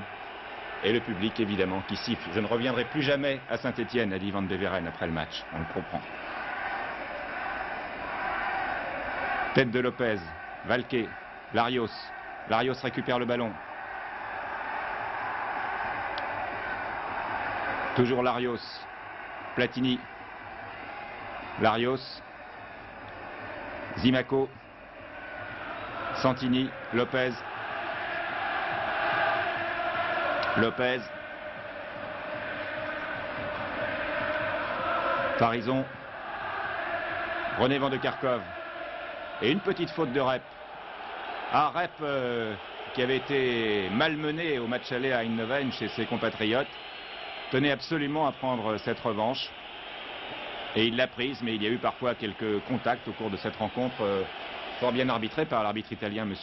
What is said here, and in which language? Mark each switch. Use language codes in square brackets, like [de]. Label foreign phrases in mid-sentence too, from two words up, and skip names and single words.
[fr] Et le public, évidemment, qui siffle. Je ne reviendrai plus jamais à Saint-Étienne, a dit Van Beveren après le match. On le comprend. Tête de Lopez. Valqué. Larios. Larios récupère le ballon. Toujours Larios. Platini. Larios. Zimaco. Santini. Lopez. Lopez. Farison. René Van de Kerkhove. Et une petite faute de Rep. Ah, Rep qui avait été malmené au match aller à Eindhoven chez ses compatriotes, tenait absolument à prendre cette revanche. Et il l'a prise, mais il y a eu parfois quelques contacts au cours de cette rencontre, fort bien arbitrée par l'arbitre italien, M.